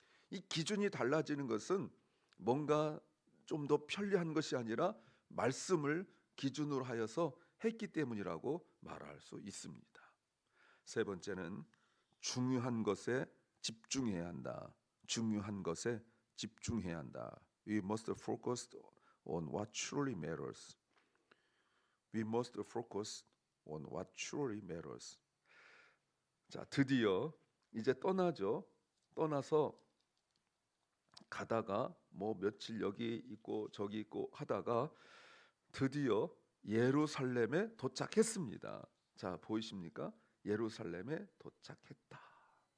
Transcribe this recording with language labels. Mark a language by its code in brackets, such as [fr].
[ko] 이 기준이 달라지는 것은 뭔가 좀 더 편리한 것이 아니라 말씀을 기준으로 하여서 했기 때문이라고 말할 수 있습니다. 세 번째는 중요한 것에 집중해야 한다. 중요한 것에 집중해야 한다. [en] We must focus on what truly matters. We must focus on what truly matters. [ko] 자, 드디어 이제 떠나죠. 떠나서 가다가 뭐 며칠 여기 있고 저기 있고 하다가 드디어 예루살렘에 도착했습니다. 자, 보이십니까? 예루살렘에 도착했다.